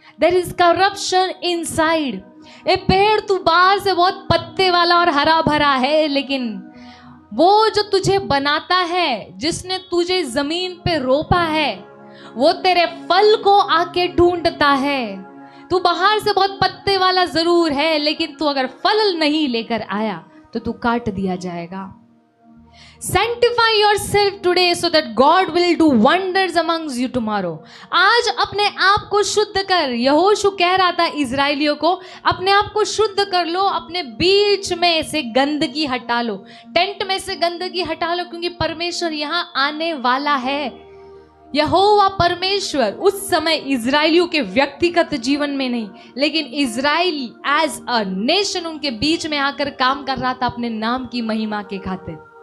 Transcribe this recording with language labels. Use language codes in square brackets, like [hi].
[en] There is corruption inside. [hi] ए पेड़ तू बाहर से बहुत पत्ते वाला और हरा भरा है, लेकिन वो जो तुझे बनाता है, जिसने तुझे जमीन पे रोपा है, वो तेरे फल को आके ढूंढता है। तू बाहर से बहुत पत्ते वाला जरूर है, लेकिन तू अगर फल नहीं लेकर आया तो तू काट दिया जाएगा। [en] Sanctify yourself today so that God will do wonders amongst you tomorrow. [hi] आज अपने आप को शुद्ध कर। यहोशू कह रहा था इजराइलियों को, अपने आप को शुद्ध कर लो, अपने बीच में से गंदगी हटा लो, टेंट में से गंदगी हटा लो, क्योंकि परमेश्वर यहाँ आने वाला है। यहोवा परमेश्वर उस समय इजराइलियों के व्यक्तिगत जीवन में नहीं, लेकिन इजराइल [en] as a nation [hi] उनके बीच में आकर काम कर रहा था अपने नाम की महिमा के खातिर।